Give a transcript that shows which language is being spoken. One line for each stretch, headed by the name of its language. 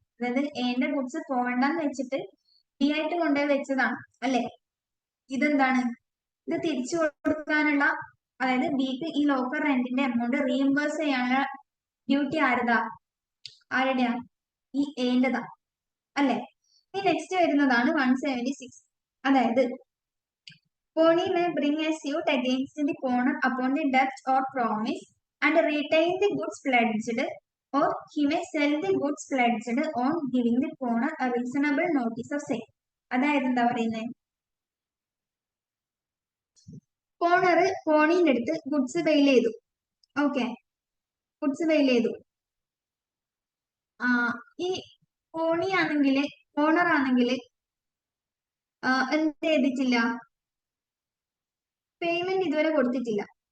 Malayalam: അതായത് എന്റെ ഗുഡ്സ് പോകണ്ടെന്ന് വെച്ചിട്ട് ബി ആയിട്ട് കൊണ്ടുപോയി വെച്ചതാണ് അല്ലെ. ഇതെന്താണ്, ഇത് തിരിച്ചു കൊടുക്കാനുള്ള, അതായത് ബിക്ക് ഈ ലോക്കർ റെന്റിന്റെ എമൗണ്ട് റീഇംബേഴ്സ് ചെയ്യാനുള്ള ഡ്യൂട്ടി ആരുടെയാ, ഈ എന്റെതാ അല്ലെ. ഈ നെക്സ്റ്റ് വരുന്നതാണ് 176. അതായത്
English: Pony may bring a suit against the pawnee upon the debt or promise and retain the goods pledged, or he may sell the goods pledged on giving the pawnee a reasonable notice of sale.
Malayalam: അതായത് എന്താ പറയുന്നത്, പോണർ പോണീന്റെ അടുത്ത് goods bail ചെയ്തു. Okay, goods sale ചെയ്തു. ഈ ഓണിയാണെങ്കില് owner ആണെങ്കില് എന്ത് ചെയ്തിട്ടില്ല, പേയ്മെന്റ് ഇതുവരെ കൊടുത്തിട്ടില്ല.